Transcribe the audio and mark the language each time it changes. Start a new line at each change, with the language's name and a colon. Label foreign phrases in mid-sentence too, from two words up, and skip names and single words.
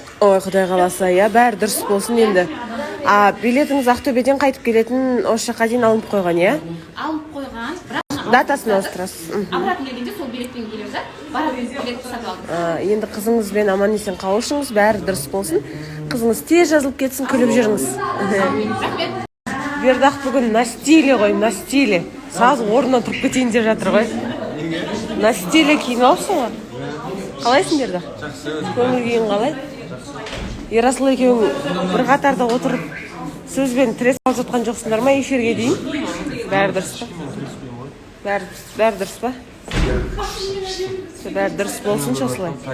Kazakh: Ой, Құдай қаласа, я, бәрі дұрыс болсын енді. Билетіңіз Ақтөбеден қайтып келетін осы жаққа дейін алынып қойған, я? Алып қойған, бірақ Датасын ауыстырасыз. аппарат келгенде сол билетпен келеміз, барып билетті сатып алдым. Енді қызыңызбен аман есен қауышыңыз, бәрі дұрыс болсын. Қызыңыз тез жазылып кетсін, күліп жүріңіз. Рахмет. Бердақ бүгін
Russian: на стиле
Kazakh: ғой,
Russian: на стиле.
Kazakh: Сразу орнынан тұрып кетейін деп жатыр ғой.
Russian: На стиле
Kazakh: киін алыпсың ғой. Қалайсың, Бердақ? Көңіл күйің қалай? Ерасыл екеуің бір қатарда отырып сөзбен тірес алып жатқан жоқсыңдар ма эфирге дейін? Бәрі дұрыс па? Бәрі дұрыс па? Бәрі дұрыс болсыншы осылай.